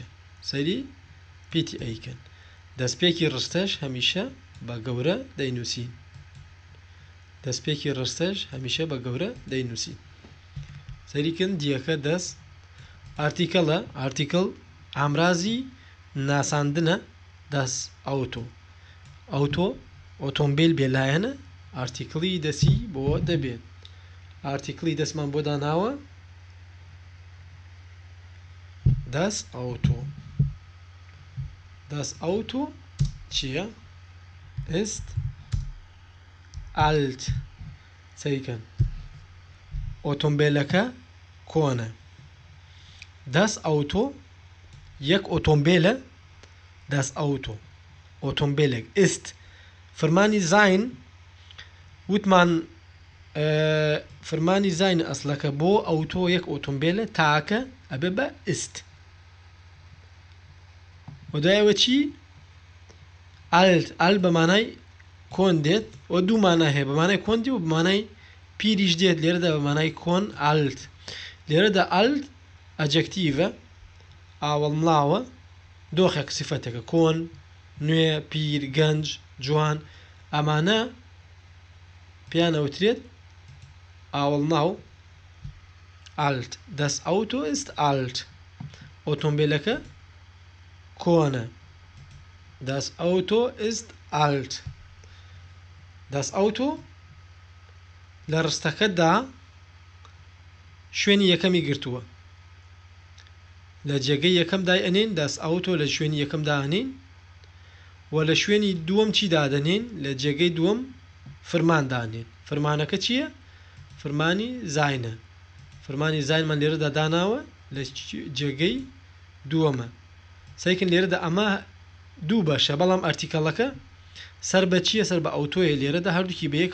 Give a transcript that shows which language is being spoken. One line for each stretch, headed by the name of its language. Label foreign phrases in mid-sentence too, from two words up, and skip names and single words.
Central Kurdish: سەیری پیتی ئەیکەن دەستپێکی ڕستەش هەمیشە بە گەورە دەینووسین دەستپێکی ڕستەش هەمیشە بە گەورە دەینووسین سەریکن دیەکە دەست ئارتیکەڵە ئارتیکڵ ئامرازی ناساندنە
German: das Auto
Central Kurdish: ئۆتۆمبیل بێلایەنە ئارتیکڵی دەسی بۆ دەبێت ئارتیکڵی دەستمان بۆ داناوە
German: das Auto
Central Kurdish: چییە
German: ist alt
Central Kurdish: سەریکەن ئۆتۆمبیلەکە کۆنە
German: das Auto
Central Kurdish: یەک ئۆتۆمبیلە
German: das Auto
Central Kurdish: ئۆتۆمبیلێک ist فرمانی زین وتمان فرمانی زین ئەسلەکە بۆ ئەوتۆ یەک ئۆتۆمبیلە تاکە ئەبێ بە ist و دوایەوە چی alt بەمانای کۆن دێت و دوو مانە هەیە بەمانای کۆن دێ و بەمانای پیریش دێت لێرەدا بەمانای کۆن alt لێرەدا alt ئەجەکتیڤە ئاوەڵمڵاوە دۆخێک سیفەتێکە کۆن نوێ پیر گەنج جوان ئەمانە پێیان ئەوترێت ئاوەڵناو
German: alt das Auto ist alt
Central Kurdish: ئۆتۆمبیلەکە کۆنە
German: das Auto ist alt das Auto
Central Kurdish: لە ڕستەکەدا شوێنی یەکەمی گرتووە لە جێگەی یەکەم دای ئەنین
German: das Auto
Central Kurdish: لە شوێنی یەکەم دانین و لە شوێنی دووەم چی دادەنین لە جێگەی دووەم فرمان دانین فرمانەکە چییە فرمانی زینە فرمانی زینمان لێرەدا داناوە لە جێگەی دووەمە سەیکن لێرەدا ئەمە دوو بەشە بەڵام ئەرتیکەڵەکە سەر بە چییە سەر بە ئەوتۆیە لێرەدا هەردووکی